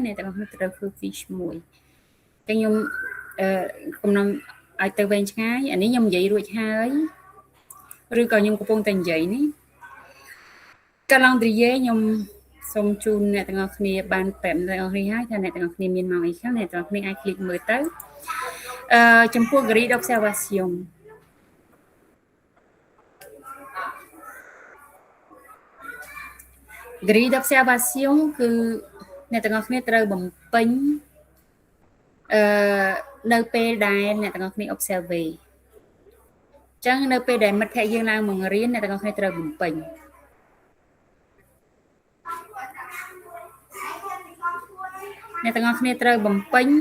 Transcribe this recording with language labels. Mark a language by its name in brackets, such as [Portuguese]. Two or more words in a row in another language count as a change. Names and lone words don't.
[Khmer] អ្នកទាំងអស់គ្នាត្រូវធ្វើ fish មួយតែខ្ញុំកំណត់ឲ្យទៅវែងឆ្ងាយអានេះខ្ញុំនិយាយរួចហើយឬក៏ខ្ញុំកំពុងតែនិយាយនេះកាលឡង់ទ្រីយេខ្ញុំសូមជូនអ្នកទាំងអស់គ្នាបានប្រាប់អ្នកទាំងអស់គ្នាហើយថាអ្នកទាំងអស់គ្នាមានម៉ោងអីខ្លះអ្នកទាំងអស់គ្នាអាចคลิกមើលទៅចំពោះ [French] grille d'observation grille d'observation [Khmer] គឺអ្នកទាំងអស់គ្នាត្រូវបំពេញនៅពេលដែលអ្នកទាំងអស់គ្នា observe អញ្ចឹងនៅពេលដែលមិត្តភ័ក្តិយើងឡើងមករៀនអ្នកទាំងអស់គ្នាត្រូវបំពេញអ្នកទាំងអស់គ្នាត្រូវបំពេញ